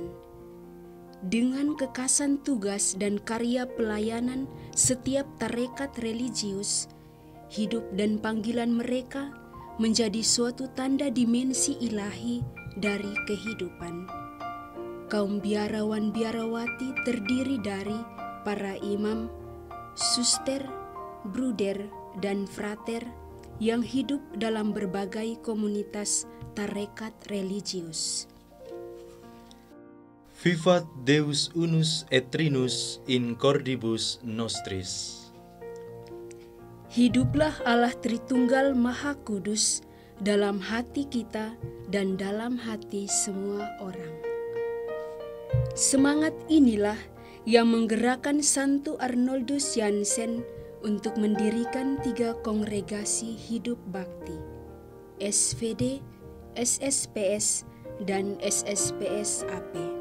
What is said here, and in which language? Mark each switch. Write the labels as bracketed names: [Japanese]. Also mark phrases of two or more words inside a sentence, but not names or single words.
[Indonesian] Dengan kekasan tugas dan karya pelayanan setiap tarekat religius, hidup dan panggilan mereka menjadi suatu tanda dimensi ilahi dari kehidupan. Kaum biarawan-biarawati terdiri dari para imam, suster, bruder, dan frater yang hidup dalam berbagai komunitas tarekat religius. [Latin] Vivat Deus unus et trinus in cordibus nostris. [Indonesian] Hiduplah Allah Tritunggal Maha Kudus dalam hati kita dan dalam hati semua orang. Semangat inilah yang menggerakkan Santo Arnoldus Jansen untuk mendirikan 3 kongregasi hidup bakti, SVD, SSPS, dan SSPS AP.